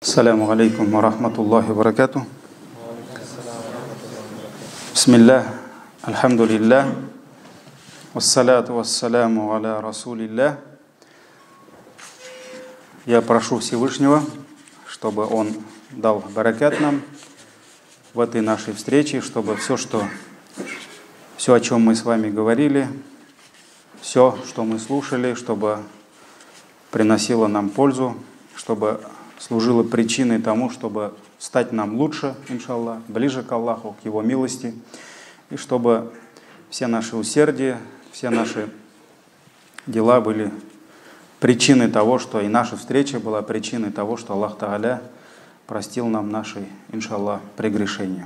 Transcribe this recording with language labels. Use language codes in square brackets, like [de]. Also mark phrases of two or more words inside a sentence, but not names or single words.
[ar] السلام عليكم ورحمة الله وبركاته. بسم الله، الحمد لله، والصلاة والسلام على رسول الله. [ru] Я прошу Всевышнего, чтобы Он дал баракат нам в этой нашей встрече, чтобы все, о чем мы с вами говорили, все, что мы слушали, чтобы приносило нам пользу, чтобы служило причиной тому, чтобы стать нам лучше, иншаллах, ближе к Аллаху, к Его милости, и чтобы все наши усердия, все наши дела были причиной того, что и наша встреча была причиной того, что Аллах Тааля простил нам наши, иншаллах, прегрешения.